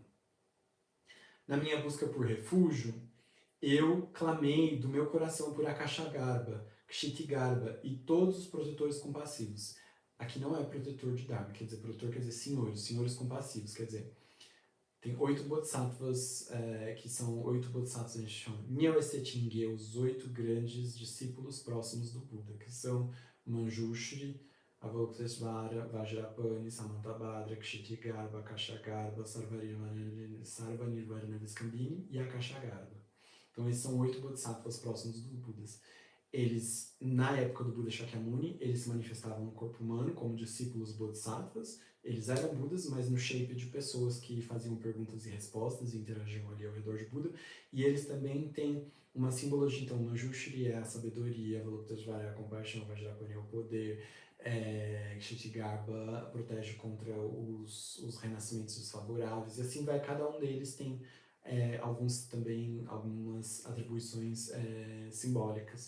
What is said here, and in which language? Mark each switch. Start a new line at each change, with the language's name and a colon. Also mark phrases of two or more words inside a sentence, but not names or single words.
Portuguese: Na minha busca por refúgio, eu clamei do meu coração por Akashagarbha, Kshitigarbha e todos os protetores compassivos. Aqui não é protetor de Dharma, quer dizer, protetor quer dizer senhores compassivos, quer dizer, tem 8 bodhisattvas, que são 8 bodhisattvas, a gente chama Nyawesetingye, os 8 grandes discípulos próximos do Buda, que são Manjushri, Avalokiteshvara, Vajrapani, Samantabhadra, Kshitigarbha, Akashagarbha, Sarvanirvarana Skandini e Akashagarbha. Então esses são 8 bodhisattvas próximos dos Budas. Eles, na época do Buda Shakyamuni, eles se manifestavam no corpo humano como discípulos bodhisattvas. Eles eram Budas, mas no shape de pessoas que faziam perguntas e respostas e interagiam ali ao redor de Buda. E eles também têm uma simbologia, então, Manjushri é a sabedoria, Avalokiteshvara é a compaixão, Vajrapani é o poder, Kshitigarbha protege contra os renascimentos desfavoráveis, e assim vai, cada um deles tem algumas atribuições simbólicas.